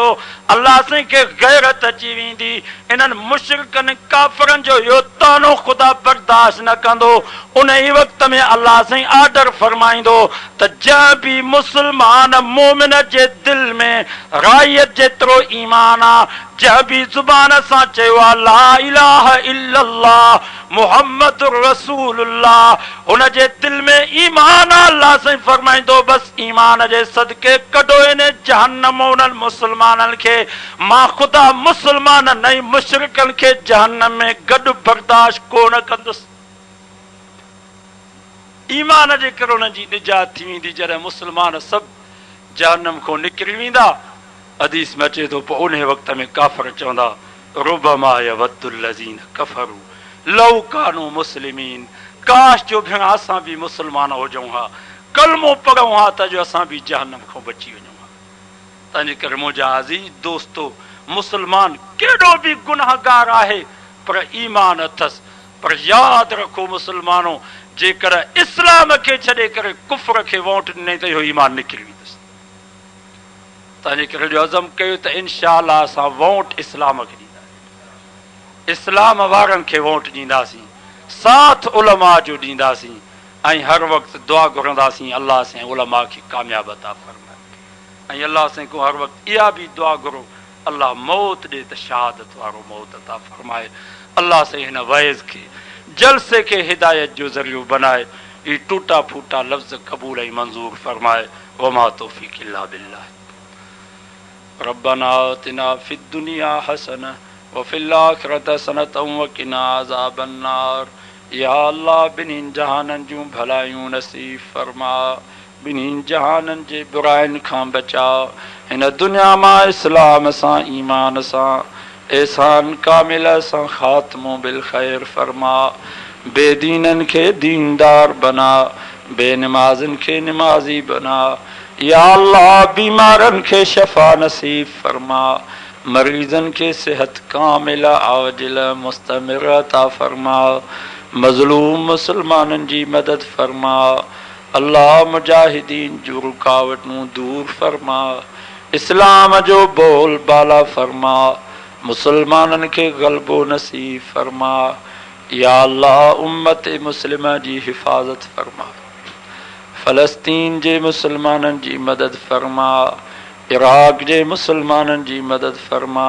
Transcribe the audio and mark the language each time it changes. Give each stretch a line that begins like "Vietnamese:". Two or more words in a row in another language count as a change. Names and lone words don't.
Sindhi: अल्लाह साईं खे गैरत अची वेंदी। इन्हनि मुशरिकनि काफ़िरनि जो इहो तानो ख़ुदा बर्दाश्त न कंदो। उन ई वक़्त में अल्लाह साईं आर्डर फरमाईंदो त जंहिं बि मुस्लमान मोमिन जे दिल में रायत जेतिरो ईमान आहे, जंहिं बि ज़ुबान सां चयो आहे
Arabic: لا إله إلا الله محمد رسول الله,
Sindhi: हुन जे दिल में ईमान आहे। अल्लाह साईं फरमाईंदो बस ईमान जे सदके कढो इन जहन्नम उन्हनि मुस्लमाननि खे। मां ख़ुदा मुस्लमाननि ऐं मुशरिकनि खे जहन्नम में गॾु बर्दाश्त कोन कंदुसि। ईमान जे करे उन्हनि जी निजात थी वेंदी। जॾहिं मुस्लमान सभु जहन्नम खां निकिरी वेंदा, हदीस में अचे तो पोइ उन वक़्त में काफ़िर चवंदा
Arabic: ربما يود الذين كفروا لو كانوا مسلمين,
Sindhi: काश जो भेण असां भी मुस्लमान हुजूं हा, कलमो पढ़ूं हा त जो असां भी जहन्नम खां बची वञूं हा। तंहिंजे करे मुंहिंजा अज़ीज़ दोस्तो, मुस्लमान केॾो भी गुनाहगार आहे पर ईमान अथसि। पर यादि रखो मुस्लमानों, जेकर इस्लाम खे छॾे करे कुफ्र खे वोट ॾिनई त इहो ईमान निकिरी वेंदुसि। तंहिंजे करे जो अज़म कयो त इंशाअल्लाह असां वोट इस्लाम खे ॾींदासीं, इस्लाम वारनि खे वोट ॾींदासीं, साथ उलमा जो ॾींदासीं ऐं हर वक़्तु दुआ घुरंदासीं अल्लाह से उलमा खे कामयाब अता फरमाए। ऐं अल्लाह से को हर वक़्तु इहा भी दुआ घुरो अल्लाह मौत ॾे त शहादत वारो मौत अता फरमाए। अल्लाह से हिन वैज़ खे जलसे के हिदायत जो ज़रियो बनाए,
Urdu: یہ ٹوٹا پھوٹا لفظ
Sindhi: कबूल ऐं मंजूर फरमाए।
Arabic: وما توفيق إلا بالله. ربنا آتنا في الدنيا حسنة وفي الآخرة حسنة وقنا عذاب النار.
Sindhi: या अल्लाह बिन्हीं जहाननि जूं भलायूं नसीब फरमा, बिन्हीं जहाननि जे बुराइनि खां बचा। हिन दुनिया मां इस्लाम सां ईमान सां एहसान कामिल सां ख़ात्मो
Arabic: بالخير
Sindhi: फरमा। बेदीननि खे दीनदार बना, बेनमाज़नि खे नमाज़ी बना। या अल्लाह बीमारनि खे शफ़ा नसीब फरमा, मरीज़नि खे सेहत कामिल आजिल मुस्तमिर अता फरमा। मज़लूम मुसलमाननि जी मदद फरमा। अल्लाह मुजाहिदीन जूं रुकावटूं दूर फरमा, इस्लाम जो बोल बाला फरमा, मुसलमाननि खे ग़लबो नसीब फरमा। या अल्लाह उम्मत मुस्लिमा जी हिफ़ाज़त फरमा, फ़लस्तीन जे मुसलमाननि जी मदद फरमा, इराक़ जे मुसलमाननि जी मदद फरमा।